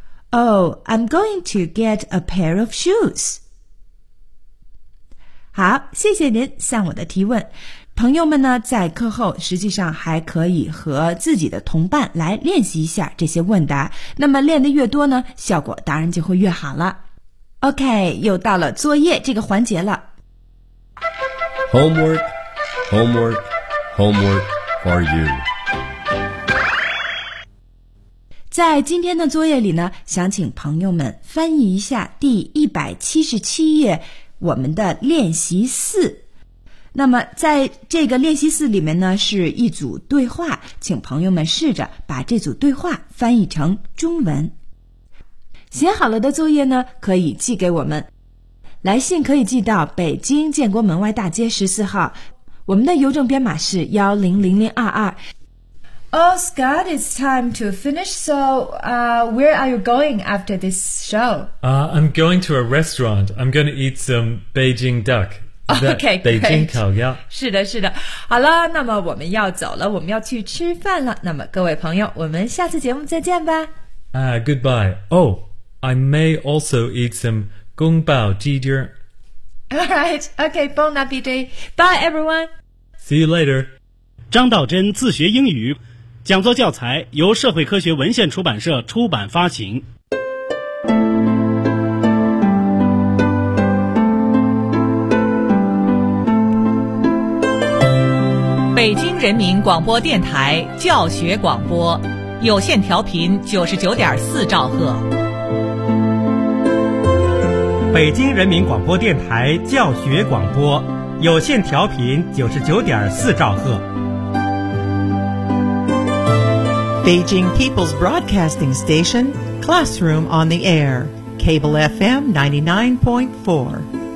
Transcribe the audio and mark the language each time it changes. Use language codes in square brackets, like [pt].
[en] Oh, I'm going to get a pair of shoes. [zh] 好，谢谢您向我的提问。朋友们呢，在课后实际上还可以和自己的同伴来练习一下这些问答。那么练得越多呢，效果当然就会越好了。OK, 又到了作业这个环节了。 [en] Homework, homework, homework for you. [zh] 在今天的作业里呢，想请朋友们翻译一下第177页我们的练习四。那么在这个练习四里面呢，是一组对话，请朋友们试着把这组对话翻译成中文。写好了的作业呢，可以寄给我们。来信可以寄到北京建国门外大街14号，我们的邮政编码是100022。 [en] Oh, Scott, it's time to finish, so, where are you going after this show? I'm going to a restaurant. I'm going to eat some Beijing duck. Okay, great. [zh] Beijing 烤鸭。是的，是的。好了，那么我们要走了，我们要去吃饭了。那么各位朋友，我们下次节目再见吧。 [en] Goodbye. Oh, I may also eat some 宫保鸡丁。 All right, okay, bon appetit. Bye, everyone. See you later. [zh] 张道真自学英语。讲座教材由社会科学文献出版社出版发行。北京人民广播电台教学广播，有线调频99.4兆赫。北京人民广播电台教学广播，有线调频99.4兆赫。 [en] Beijing People's Broadcasting Station, Classroom on the Air, Cable FM 99.4.